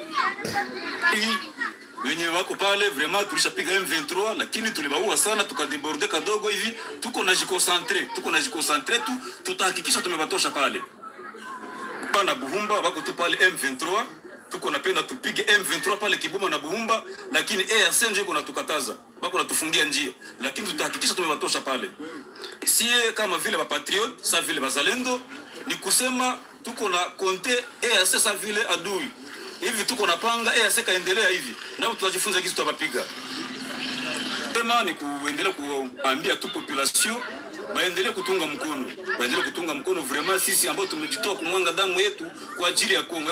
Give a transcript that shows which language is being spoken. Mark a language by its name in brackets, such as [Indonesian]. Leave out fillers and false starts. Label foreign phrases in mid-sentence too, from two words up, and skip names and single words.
[Swahili] Wenye wako pale vraiment tulishapiga M23, lakini tulibaua sana, tukadeborde kadogo hivi, tuko najikonsantre tu, tutahakikisha tumebatosha pale. Pana Buhumba wako tu pale M23, tuko napenda tupige M23 pale Kibuma na Buhumba, lakini EAC ndio iko natukataza, wako natufungia njia, lakini tutahakikisha tumebatosha pale. Sie kama vile ba patriote, sa vile bazalendo, ni kusema tuko na konte EAC sa vile adui. Hivi tuko napanga EAC kaendelea hivi, nao tutajifunza kitu tutapiga. Tema ni kuendelea kuambia tu population baendelee kutunga mkono, vraiment sisi ambao tumejitoa kumwanga damu yetu kwa ajili ya Kongo.